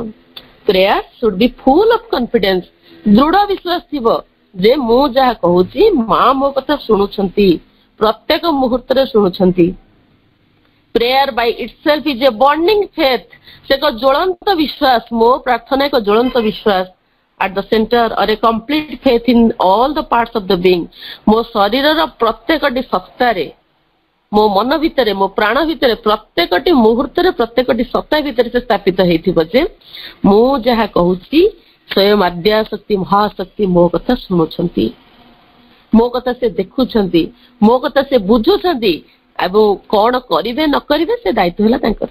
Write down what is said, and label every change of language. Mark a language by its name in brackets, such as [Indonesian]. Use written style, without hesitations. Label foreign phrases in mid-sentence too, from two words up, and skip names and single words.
[English] prayer should be full of confidence, [Odia] ଦୃଢ ବିଶ୍ୱାସ ଥିବ ଯେ ମୁଁ ଯାହା କହୁଛି ମା ମୋ କଥା ଶୁଣୁଛନ୍ତି, ପ୍ରତ୍ୟେକ ମୁହୂର୍ତ୍ତରେ ଶୁଣୁଛନ୍ତି। [English] prayer by itself is a burning faith, [Odia] ସେ ଏକ ଜ୍ୱଳନ୍ତ ବିଶ୍ୱାସ, ମୋ ପ୍ରାର୍ଥନା ଏକ ଜ୍ୱଳନ୍ତ ବିଶ୍ୱାସ। [English] at the center or a complete faith in all the parts of the being, [Odia] ମୋ ଶରୀରର ପ୍ରତ୍ୟେକଟି ସତ୍ତାରେ, ମୋ ମନ ଭିତରେ, ମୋ ପ୍ରାଣ ଭିତରେ, ପ୍ରତ୍ୟେକଟି ମୁହୂର୍ତ୍ତରେ, ପ୍ରତ୍ୟେକଟି ସତ୍ତା ଭିତରେ ସେ ସ୍ଥାପିତ ହେଇଥିବ ଯେ ମୁଁ ଯାହା କହୁଛି ସ୍ୱୟଂ ଆଦ୍ୟାଶକ୍ତି ମହାଶକ୍ତି ମୋ କଥା ଶୁଣୁଛନ୍ତି, ମୋ କଥା ସେ ଦେଖୁଛନ୍ତି, ମୋ କଥା ସେ ବୁଝୁଛନ୍ତି, ଏବଂ କଣ କରିବେ ନ କରିବେ ସେ ଦାୟିତ୍ୱ ହେଲା ତାଙ୍କର।